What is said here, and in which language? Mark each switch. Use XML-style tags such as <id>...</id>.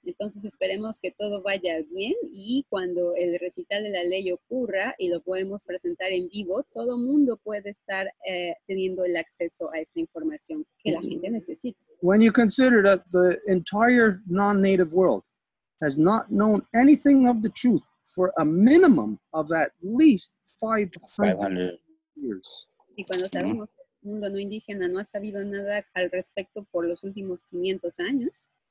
<es>Entonces esperemos que todo vaya bien y cuando el recital de la ley ocurra y lo podemos presentar en vivo, todo mundo puede estar teniendo el acceso a esta información que la gente necesita.</es> <en>When you consider that the entire non-native world has not known anything of the truth for a minimum of at least 500 500. years.</en> <es>Y cuando sabemos que el mundo no indígena no ha sabido nada al respecto por los últimos 500 años,</es>